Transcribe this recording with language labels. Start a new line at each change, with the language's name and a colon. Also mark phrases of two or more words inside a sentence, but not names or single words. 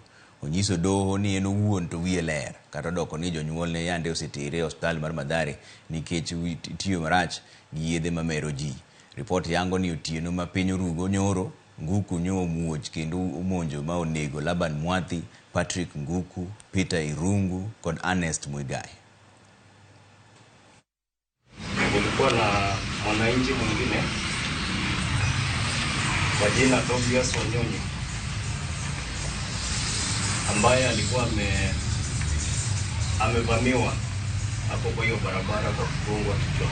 Luo (Kenya and Tanzania): Onyiso doho ni en owuon to wiye ler kata doko ni jonyuol ne yande osetere hospital mar Madare nikech tiyo marach gi yedhe mamero ji. Ripot yango ni otieno ma piny orugo nyoro Nguku nyo muoch kendo omonjo ma onego Laban Mwathi, Patrick Nguku, Peter Irungu kod Ernest Muigai.
Swahili: Kulikuwa na mwananchi mwingine kwa jina Tobias Wanyonyi ambaye alikuwa amevamiwa hapo kwa hiyo barabara kwa kufungwa kichwa.